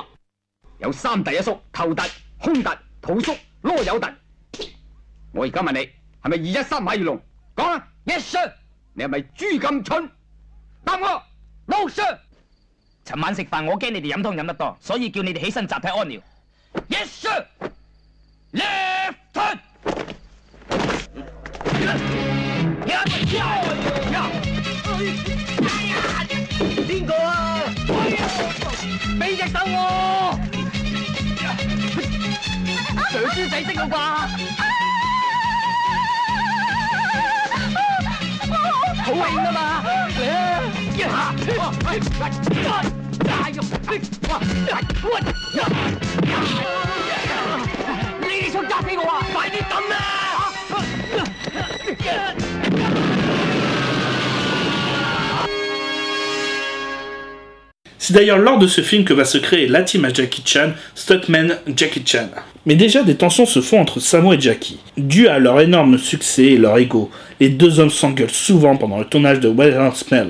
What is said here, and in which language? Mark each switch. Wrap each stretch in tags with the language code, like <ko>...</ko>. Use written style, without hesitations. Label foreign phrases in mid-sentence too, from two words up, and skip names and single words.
<yue>有三突一縮，頭突、胸突、肚縮、囉柚突。我而家問你，係咪213馬如龍？講啊 ！</yue> <en>Yes sir。</en> <yue>你係咪豬咁蠢？答我 ！</yue> <en>No sir。</en> <yue>尋晚食飯，我驚你哋飲湯飲得多，所以叫你哋起身集體安療。</yue> <en>Yes sir。 Left turn。</en> <yue>邊個啊？俾隻手我！長豬仔識啦啩？好興啊嘛！一下，呢啲槍揸死我啊！快啲抌啦！</yue> <fr>C'est d'ailleurs lors de ce film que va se créer la team à Jackie Chan, Stuntman Jackie Chan. Mais déjà des tensions se font entre Sammo et Jackie. Dû à leur énorme succès et leur ego, les deux hommes s'engueulent souvent pendant le tournage de Wet Hot Smell.</fr>